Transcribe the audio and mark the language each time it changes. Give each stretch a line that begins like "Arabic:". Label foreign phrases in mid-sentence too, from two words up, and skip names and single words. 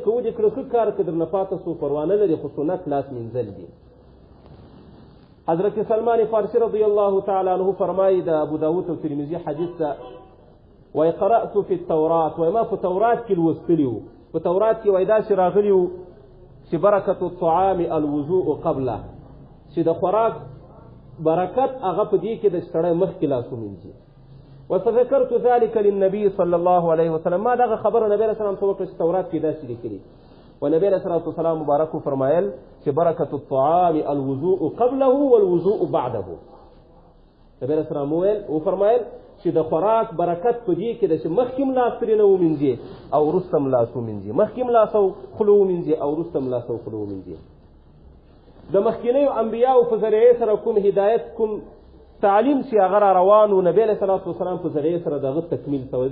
Pashto: که ودې کړه ښه کار که درنه پاته سو پروا نه لري، خو سنت لاس مینځل دي. حضرت سلمان فارسی
Arabic: رضی الله تعالی عنه
Pashto: فرمایي د ابو داود او ترمذي حدیث ده، وای
Arabic: قرأت فی التورات،
Pashto: وای ما په تورات کې لوستلي وو، په تورات کې وای داسې راغلي وو چې
Arabic: برکت الطعام الوضوء قبله،
Pashto: چې د خوراک برکت هغه په دې کې د سړی مخکې لاس ومینځي.
Arabic: وفذكرت ذلك للنبي صلى الله عليه وسلم،
Pashto: ما دغه خبره نبی
Arabic: علیه السلام
Pashto: ته وکړه چې تورات کې داسې لیکلي. ونبی
Arabic: علیه السلام
Pashto: مبارک فرمایل چې
Arabic: برکت الطعام الوضوء قبله والوضوء بعده.
Pashto: نبی
Arabic: علیه السلام
Pashto: وفرمایل چې د خوراک برکت په دې کې ده چې مخکې هم لاس ترې نه ومینځي او وروسته هم لاس ومینځي، مخکې هم لاس او خوله ومینځي او وروسته هم لاس او خوله ومینځي. د مخکینیو انبیاو په ذریعې سره کوم هدایت کوم تعلیم چې هغه را روان و، نبی
Arabic: علیه الصلاة والسلام
Pashto: په ذریعې سره دغه تکمیل شوی.